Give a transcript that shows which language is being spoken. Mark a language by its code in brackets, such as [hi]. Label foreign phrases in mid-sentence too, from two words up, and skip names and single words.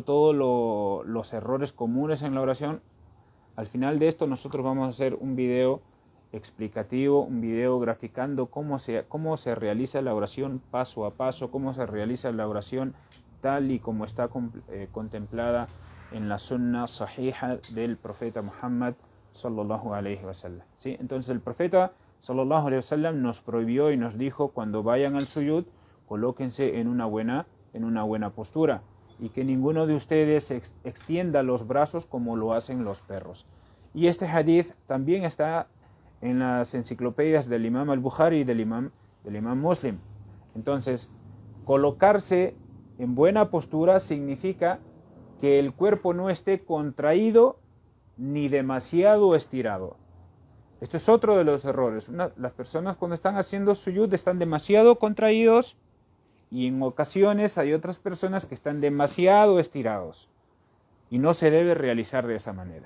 [es] todos los errores comunes en la oración, al final de esto nosotros vamos a hacer un video explicativo, un video graficando cómo se realiza la oración paso a paso, cómo se realiza la oración tal y como está contemplada en la [ar] السنة الصحيحة [es] del profeta Muhammad [ar] صلى الله عليه وسلم, [es] ¿sí? Entonces el profeta [ar] صلى الله عليه وسلم [es] nos prohibió y nos dijo: cuando vayan al suyud, colóquense en una buena postura, y que ninguno de ustedes extienda los brazos como lo hacen los perros. Y este hadith también está en las enciclopedias del Imam al-Bukhari y del Imam Muslim. Entonces, colocarse en buena postura significa que el cuerpo no esté contraído ni demasiado estirado. Esto es otro de los errores. Las personas, cuando están haciendo suyud, están demasiado contraídos, y en ocasiones hay otras personas que están demasiado estirados, y no se debe realizar de esa manera.